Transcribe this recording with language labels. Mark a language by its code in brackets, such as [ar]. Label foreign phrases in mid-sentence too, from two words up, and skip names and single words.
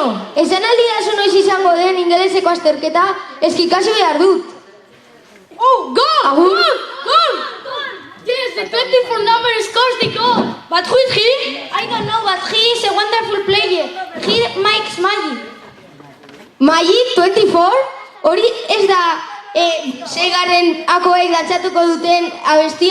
[eu] Esan aldi dazu noiz izango den ingeleseko azterketa, eski ikasi behar dut. [en] Oh, goal! [eu] Agur. [en] Goal! Yes, the 24 number scores the goal. But who is he? I don't know, but he is a wonderful player. He makes magic. Magic 24? [eu] Hori ez da seigarren akoek dantzatuko duten abestia?